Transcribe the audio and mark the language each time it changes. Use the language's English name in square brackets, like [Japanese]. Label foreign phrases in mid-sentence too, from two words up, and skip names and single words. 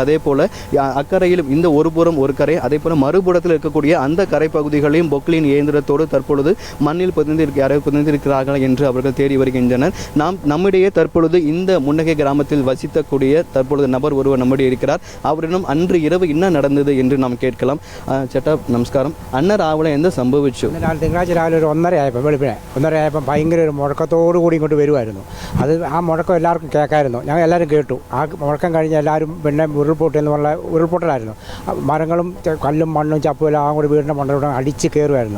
[Tamil] அதே போல அக்கறையிலும் இந்த ஒரு கரை, அதே போல மறுபுறத்தில் இருக்கக்கூடிய அந்த கரை பகுதிகளையும் பொக்லின் இயந்திரத்தோடு தற்பொழுது மண்ணில் புதைந்திருக்கிறார்கள் என்று அவர்கள் தேடி வருகின்றனர். நம்மிடையே தற்பொழுது இந்த முண்டகை கிராமத்தில் வசிக்கக்கூடிய தற்பொழுது நபர் ஒருவர் நம்முடைய இருக்கிறார். அவரிடம் அன்று இரவு என்ன நடந்தது என்று நாம் கேட்கலாம். [Malayalam] ചേട്ടാ നമസ്കാരം. അന്ന് രാവിലെ എന്ത് സംഭവിച്ചു? തിങ്കളാഴ്ച രാവിലെ ഒരു 1:30 ആയപ്പോൾ വെളുപ്പിനെ 1:30 ആയപ്പോൾ ഭയങ്കര ഒരു മുഴക്കത്തോടു കൂടി ഇങ്ങോട്ട് വരുമായിരുന്നു. അത് ആ മുഴക്കം എല്ലാവർക്കും കേൾക്കായിരുന്നു. ഞങ്ങൾ എല്ലാവരും കേട്ടു. ആ മുഴക്കം കഴിഞ്ഞ് എല്ലാവരും പിന്നെ ഉരുൾപൊട്ടലായിരുന്നു. മരങ്ങളും കല്ലും മണ്ണും ചപ്പും എല്ലാം കൂടി വീടിൻ്റെ മണ്ടലോട്ട് അടിച്ച് കയറുമായിരുന്നു.